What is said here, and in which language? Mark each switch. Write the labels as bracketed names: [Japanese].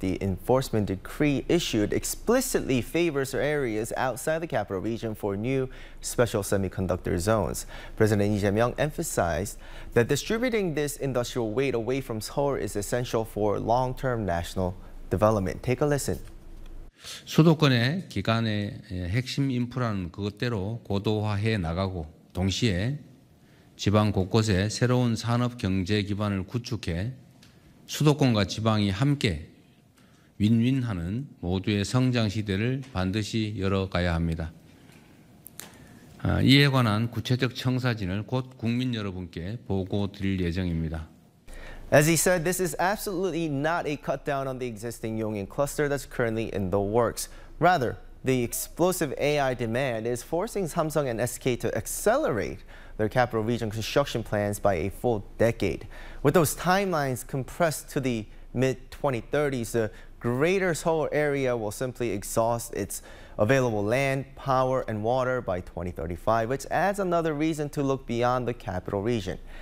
[English] The enforcement decree issued explicitly favors areas outside the capital region for new special semiconductor zones. President Lee Jae-myung emphasized that distributing this industrial weight away from Seoul is essential for long-term national development. Take a listen. [Korean] 수도권의 기간의 핵심 인프라는 그것대로 고도화해 나가고 동시에 지방 곳곳에 새로운 산업 경제 기반을 구축해 수도권과 지방이 함께 윈윈하는 모두의 성장 시대를 반드시 열어가야 합니다. 이에 관한 구체적 청사진을 곧 국민 여러분께 보고 드릴 예정입니다. [English] As he said, this is absolutely not a cut down on the existing Yongin cluster that's currently in the works. Rather, the explosive AI demand is forcing Samsung and SK to accelerate their capital region construction plans by a full decade. With those timelines compressed to the mid-2030s, the Greater Seoul area will simply exhaust its available land, power, and water by 2035, which adds another reason to look beyond the capital region.